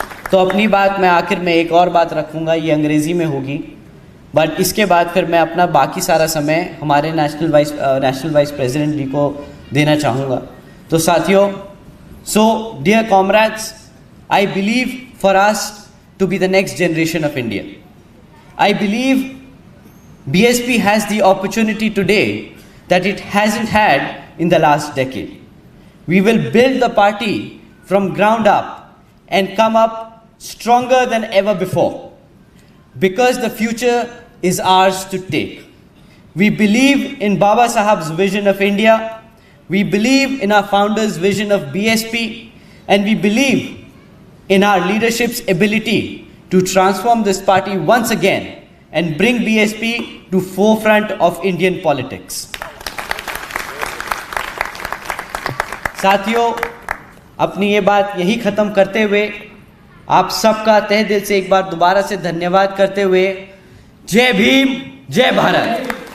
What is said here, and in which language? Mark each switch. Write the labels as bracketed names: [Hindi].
[Hindi] तो अपनी बात मैं आखिर में एक और बात रखूँगा, ये अंग्रेज़ी में होगी, बट इसके बाद फिर मैं अपना बाकी सारा समय हमारे नेशनल वाइस प्रेसिडेंट जी को देना चाहूँगा। तो साथियों, [English] So dear comrades, I believe for us to be the next generation of India. I believe BSP has the opportunity today that it hasn't had in the last decade. We will build the party from ground up and come up stronger than ever before, because the future is ours to take. We believe in Baba Saheb's vision of India, we believe in our founder's vision of BSP, and we believe in our leadership's ability to transform this party once again and bring BSP to forefront of Indian politics. [Hindi] साथियों, अपनी ये बात यही ख़त्म करते हुए आप सबका तहे दिल से एक बार दोबारा से धन्यवाद करते हुए, जय भीम, जय भारत।